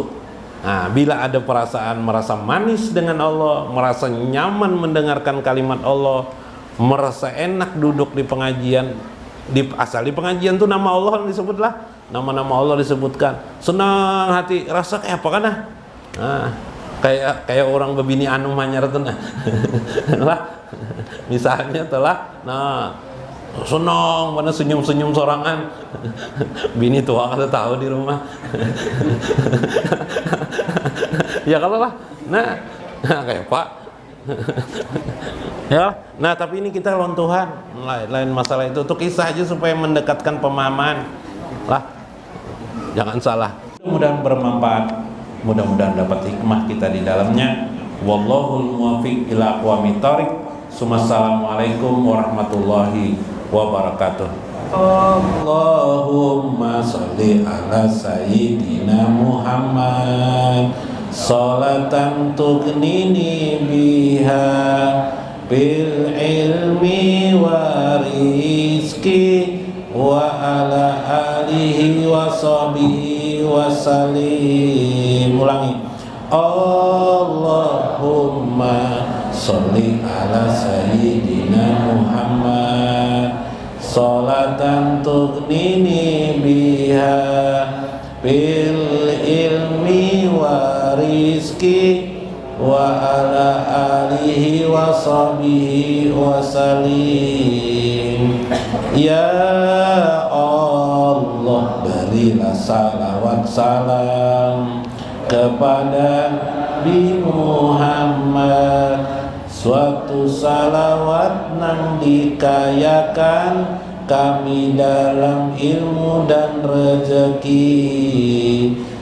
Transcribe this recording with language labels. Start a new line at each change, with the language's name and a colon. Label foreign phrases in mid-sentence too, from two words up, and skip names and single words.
Indonesian: Nah, bila ada perasaan merasa manis dengan Allah, merasa nyaman mendengarkan kalimat Allah, merasa enak duduk di pengajian, asal di pengajian tuh nama Allah disebutlah, nama-nama Allah disebutkan, senang hati, rasa kayak apa kan nah?
Banjar: Kayak orang bebini anu manyar tuh nah. Lah, misalnya telah, nah senang mana senyum-senyum sorangan. Bini tua kada tahu di rumah. Ya kalau lah. Nah kayak Pak. Ya. Nah, tapi ini kita lawan Tuhan.
Indonesian: Lain masalah itu. Untuk kisah aja supaya mendekatkan pemahaman. Lah. Jangan salah. Mudah-mudahan bermanfaat. Mudah-mudahan dapat hikmah kita di dalamnya.
Arabic: والله الموفق إلى أقوم الطريق. السلام عليكم ورحمة الله وبركاته. اللهم صل على سيدنا محمد صلاة تغنيني بها بالعلم والرزق وعلى آله وصحبه وسلم. Ulangi. اللهم صل على سيدنا محمد صلاة تغنيني بها بالعلم والرزق وعلى آله وصحبه وسلم. يا الله,
Indonesian: berilah salawat salam kepada Nabi Muhammad, suatu salawat nang dikayakan kami dalam ilmu dan rezeki.